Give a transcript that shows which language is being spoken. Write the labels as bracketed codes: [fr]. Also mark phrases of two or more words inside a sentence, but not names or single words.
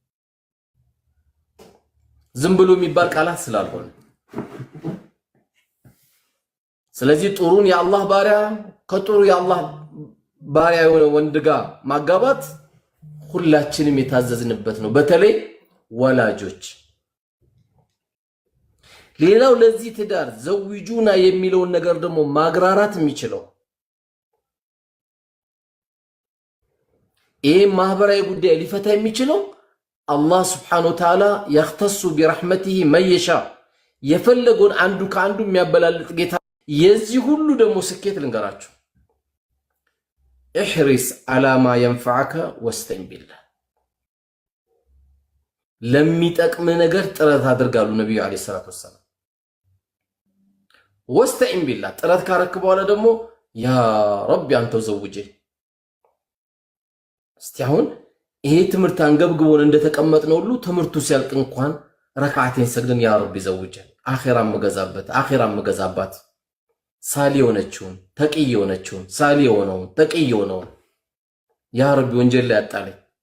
[am] ዝም ብሎ የሚባል ቃላት ስላልሆነ ስለዚህ ጥሩን የአላህ ባሪያ ከጥሩ የአላህ ባሪያ የሆነ ወንድ ጋር ማጋባት ሁላችንም የታዘዝንበት ነው። በተለይ ወላጆች። ሌላው ለዚህ ትዳር ዘውጁና የሚለውን ነገር ደግሞ ማግራራት የሚችለው ይሄ ማህበራዊ ጉዳይ ሊፈታ የሚችለው አላህ [ar] سبحانه وتعالى يختص برحمته من يشاء [am] የፈለገውን አንዱ ከአንዱ የሚያበላልጥ ጌታ። የዚህ ሁሉ ደግሞ ስኬት ልንገራችሁ። [ar] احرص على ما ينفعك واستعن بالله [am] ለሚጠቅም ነገር ጥረት አድርጋሉ ነብዩ [ar] عليه الصلاة والسلام። واستعن بالله [am] ጥረት ካረክ በኋላ ደግሞ ያ ረቢ አንተ ዘውጄ። እስቲ አሁን ይሄ ትምህርት አንገብግቦን እንደተቀመጥነው ሁሉ ትምህርቱ ሲያልቅ እንኳን ረካዓቴን ሰግደን [ar] يا ربي زوجني [am] አኺራም መገዛበት አኺራም መገዛባት ሳሊ የሆነችውን ተቂይ የሆነችውን ሳሊ የሆነውን ተቂይ የሆነውን [ar] يا ربي [am] ወንጀል ላይ አጣለኝ